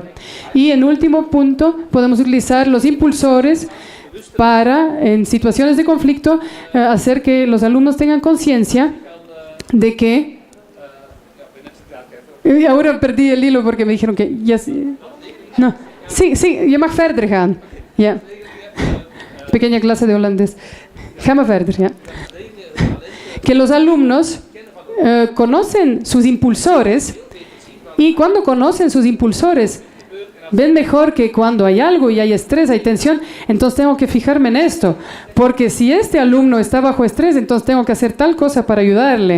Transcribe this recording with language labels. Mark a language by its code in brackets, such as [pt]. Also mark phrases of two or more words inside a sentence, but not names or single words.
[es] Y en último punto, podemos utilizar los impulsores para, en situaciones de conflicto, hacer que los alumnos tengan conciencia de que... Y ahora perdí el hilo porque me dijeron que ya... No, sí, [nl] je mag verder gaan. Ja. [es] Pequeña clase de holandés. [nl] Ga maar verder, ja. [es] Que los alumnos conocen sus impulsores y cuando conocen sus impulsores ven mejor que cuando hay algo y hay estrés, hay tensión, entonces tengo que fijarme en esto, porque si este alumno está bajo estrés, entonces tengo que hacer tal cosa para ayudarle.